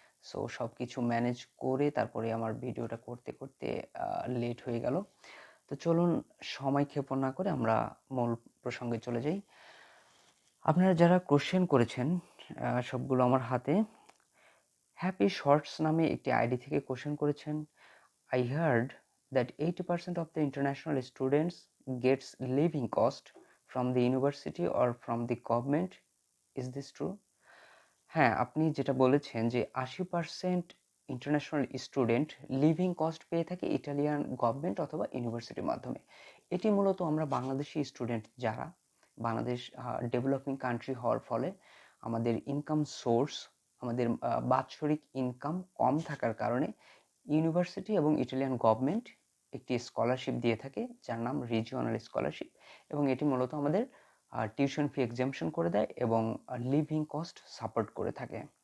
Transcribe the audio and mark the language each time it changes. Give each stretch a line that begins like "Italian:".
Bangla: So সব কিছু manage করে তারপরে আমার ভিডিওটা করতে করতে লেট হয়ে গেল। তো চলুন সময় ক্ষেপণ না করে আমরা মূল প্রসঙ্গে চলে যাই। আপনারা যারা কোশ্চেন করেছেন সবগুলো আমার হাতে। হ্যাপি শর্টস নামে একটি আইডি থেকে কোশ্চেন করেছেন।
English: I heard that 80% of the international students gets living cost from the university or from the government. Is this true?
Bangla: হ্যাঁ, আপনি যেটা বলেছেন যে 80% ইন্টারন্যাশনাল স্টুডেন্ট লিভিং কস্ট পেয়ে থাকে ইটালিয়ান গভর্নমেন্ট অথবা ইউনিভার্সিটির মাধ্যমে। এটি মূলত আমরা বাংলাদেশি স্টুডেন্ট যারা বাংলাদেশ ডেভেলপিং কান্ট্রি হওয়ার ফলে আমাদের ইনকাম সোর্স, আমাদের বাৎসরিক ইনকাম কম থাকার কারণে ইউনিভার্সিটি এবং ইটালিয়ান গভর্নমেন্ট একটি স্কলারশিপ দিয়ে থাকে যার নাম রিজিওনাল স্কলারশিপ, এবং এটি মূলত আমাদের টিউশন ফি এক্সামশন করে দেয় এবং লিভিং কস্ট সাপোর্ট করে থাকে।